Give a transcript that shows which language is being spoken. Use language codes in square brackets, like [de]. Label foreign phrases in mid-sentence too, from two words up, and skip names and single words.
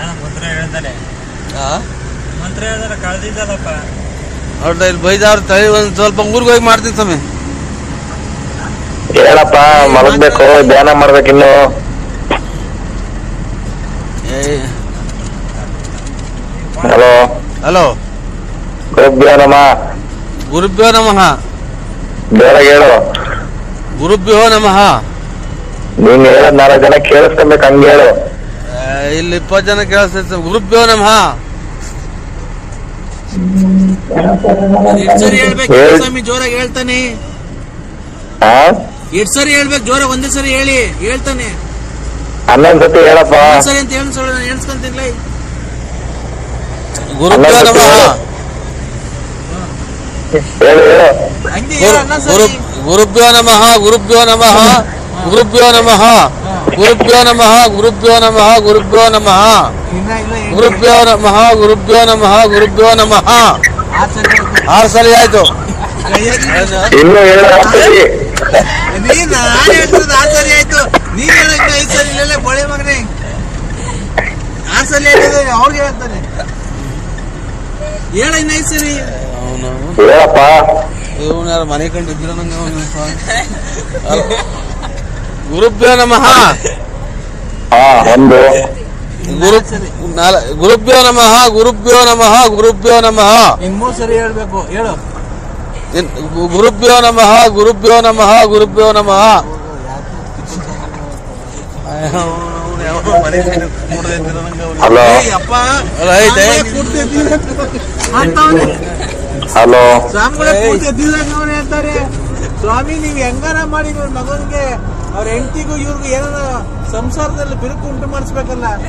[kn] ಅವ್ರದ್ದು ಇಲ್ಲಿ ಬೈದವ್ರ ತಳಿ ಒಂದ್ ಸ್ವಲ್ಪ ಊರಿಗೆ ಹೋಗಿ ಮಾಡ್ತೀನಿ ಸ್ವಾಮಿ. ಹೇಳಪ್ಪ, ಮಲಗ್ಬೇಕು, ಧ್ಯಾನ ಮಾಡ್ಬೇಕಿನ್ನು. ಹಲೋ ಹಲೋ, [sa] ಗುರುಭ್ಯೋ ನಮಃ. ಗುರುಭ್ಯೋ ನಮಃ. [kn] ಜೋರಾಗಿ ಹೇಳು. [sa] ಗುರುಭ್ಯೋ ನಮಃ. [kn] ನೀನ್ ಹೇಳೋದ್ 4 ಜನ ಕೇಳಿಸ್ಕೊಬೇಕು, ಹಂಗ ಹೇಳು. ಇಲ್ಲಿ 20 ಜನ ಕೇಳಿಸ್ತೈತೆ. [sa] ಗುರುಭ್ಯೋ ನಮಃ. [kn] ಸರಿ ಹೇಳ್ಬೇಕು ಸ್ವಾಮಿ, ಜೋರಾಗಿ ಹೇಳ್ತಾನೆ. ಎಷ್ಟು ಸರಿ ಹೇಳ್ಬೇಕು ಜೋರ? ಒಂದೇ ಸರಿ ಹೇಳಿ, ಹೇಳ್ತಾನೆ. 11 ಸತಿ ಹೇಳಪ್ಪ. ಸರಿ ಅಂತ ಹೇಳ್ಸ್ಕೊಂತೀನಿ. [sa] ಗುರುಭ್ಯೋ ನಮಃ. [kn] ಹೇಳು ಹೇಳು. [sa] ಗುರುಭ್ಯೋ ನಮಃ. ಗುರುಭ್ಯೋ ನಮಃ. ಗುರುಭ್ಯೋ ನಮಃ. ಗುರುಭ್ಯೋ ನಮಃ. ಗುರುಭ್ಯೋ ನಮಃ. ಗುರುಭ್ಯೋ ನಮಃ. ಗುರುಭ್ಯೋ ನಮಃ. ಗುರುಭ್ಯೋ ನಮಃ. ಗುರುಭ್ಯೋ ನಮಃ. [kn] 6 ಸಲ ಆಯ್ತು. ಇನ್ನು ಹೇಳು. ನೀನ್ 6 ಸರಿ ಆಯ್ತು. ನೀನ್ ಹೇಳಕ್ಕೆ 5 ಸರಿ ಇಲ್ಲ ಬಳೆ ಮಗನೇ. 6 ಸಲ ಹೇಳಿದ್ರೆ ಅವ್ರಿಗೆ ಹೇಳ್ತಾನೆ. ಹೇಳ ಇನ್ನ 5 ಸರಿ ಹೇಳಪ್ಪ. ಇವನು ಯಾರು ಮನೆ ಕಂಡಿದ್ರ ನಂಗೆ. [sa] ಗುರುಭ್ಯೋ ನಮಃ. [kn] ಒಂದು [sa] ಗುರುಭ್ಯೋ ನಮಃ. ಗುರುಭ್ಯೋ ನಮಃ. ಗುರುಭ್ಯೋ ನಮಃ. [kn] ಇನ್ 3 ಸರಿ ಹೇಳ್ಬೇಕು. ಹೇಳು. [sa] ಗುರುಭ್ಯೋ ನಮಃ. ಗುರುಭ್ಯೋ ನಮಃ. ಗುರುಭ್ಯೋ ನಮಃ. [kn] ಹಲೋ ಹಲೋ. ಹೇಳ್ತಾರೆ ಸ್ವಾಮಿ, ನೀವ್ ಹೆಂಗಾರ ಮಾಡಿ ಮಗನ್ಗೆ ಅವ್ರ ಹೆಂಡತಿಗೂ ಇವ್ರಿಗೂ ಏನಾರ ಸಂಸಾರದಲ್ಲಿ ಬಿರುಕು ಉಂಟು ಮಾಡಿಸ್ಬೇಕಲ್ಲ.